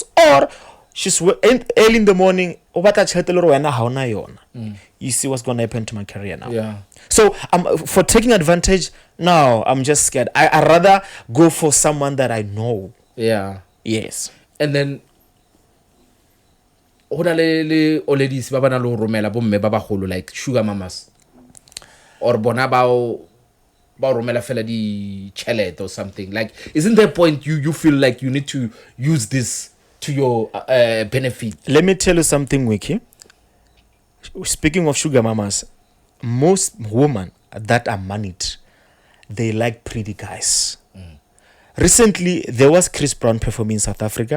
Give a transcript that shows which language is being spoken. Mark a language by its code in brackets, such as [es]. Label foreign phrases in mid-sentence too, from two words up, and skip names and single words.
[en] Or she's early in the morning. You see what's going to happen to my career now. Yeah. So for taking advantage, no, I'm just scared. I rather go for someone that I know. Yeah. Yes. And then [tn] le ladies ba bana lo romela bo mme ba bagolo [en] like sugar mamas. [tn] Or bona ba romela fela di chelet [en] or something. Like, isn't there a point you feel like you need to use this to your benefit? Let me tell you something, Wiki. Speaking of sugar mamas, most women that are moneyed, they like pretty guys. Recently, there was Chris Brown performing in South Africa.